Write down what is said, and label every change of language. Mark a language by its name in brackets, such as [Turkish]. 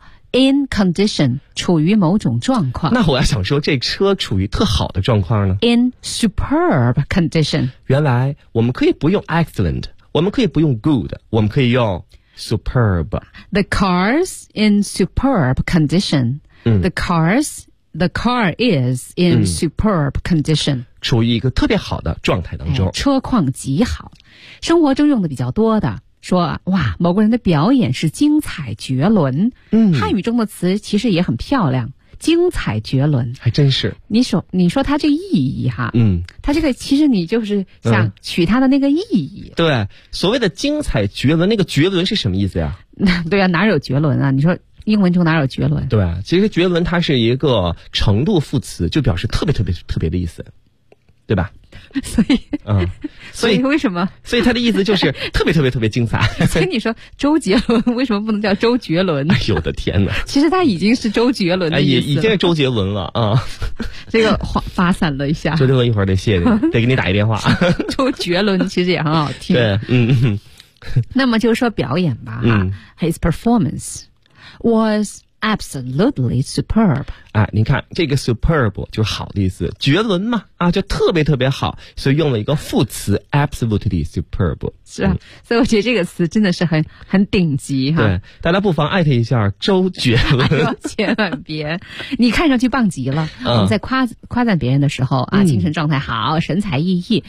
[English] in condition [Chinese] 处于某种状况。那我要想说，这车处于特好的状况呢 [English] ？in superb condition。 [Chinese] 原来我们可以不用 excellent， 我们可以不用 good， 我们可以用。 [English] Superb. The car's in superb condition. The car is in superb condition. [Chinese] 处于一个特别好的状态当中、哎、车况极好。生活中用的比较多的说哇，某个人的表演是精彩绝伦。汉语中的词其实也很漂亮。精彩绝伦，还真是。你说他这意义哈，他这个其实你就是想取他的那个意义。对，所谓的精彩绝伦，那个绝伦是什么意思呀？对啊，哪有绝伦啊？你说英文中哪有绝伦？对啊，其实绝伦它是一个程度副词，就表示特别特别特别的意思，对吧？所以为什么？所以他的意思就是特别特别特别精彩。所以你说周杰伦为什么不能叫周杰伦？哎呦我的天哪！其实他已经是周杰伦的意思了，已经是周杰伦了啊、这个发散了一下。周杰伦一会儿得谢你，得给你打一电话。周杰伦其实也很好听。对，那么就说表演吧， [English] His performance was absolutely superb. [Chinese] 啊，您看这个 superb 就好的意思，绝伦嘛，啊，就特别特别好，所以用了一个副词 [English] absolutely superb。 [Chinese] 是啊，所以我觉得这个词真的是很顶级哈。对，大家不妨艾特一下周杰伦。千万别，你看上去棒极了。你在夸赞别人的时候啊，精神状态好，神采奕奕。